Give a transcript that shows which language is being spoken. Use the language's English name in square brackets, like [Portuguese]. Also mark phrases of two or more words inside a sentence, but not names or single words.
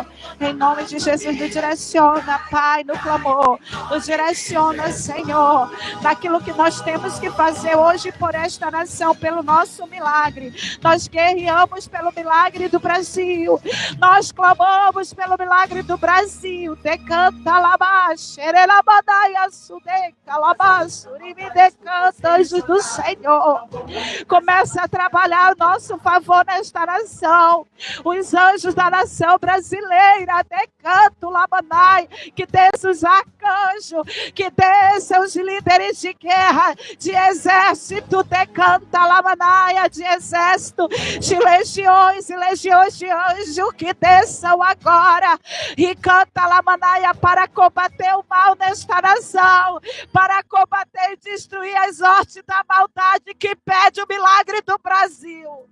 [Portuguese] Em nome de Jesus, nos direciona, Pai, no clamor. Nos direciona, Senhor, naquilo que nós temos que fazer hoje por esta nação, pelo nosso milagre. Nós guerreamos pelo milagre do Brasil. Nós clamamos pelo milagre do Brasil. Decanta labaxe, erelabadaia sudeca, labaço, urimi decanta, anjos do Senhor. Começa a trabalhar a nosso favor nesta nação. Os anjos da nação brasileira, decanto lamanai, que desçam os arcanjos, que desçam os líderes de guerra, de exército, decanta lamanaia, de exército, de legiões e legiões de anjos, que desçam agora e canta lamanaia para combater o mal nesta nação, para combater e destruir as hortes da maldade que pede o milagre do Brasil.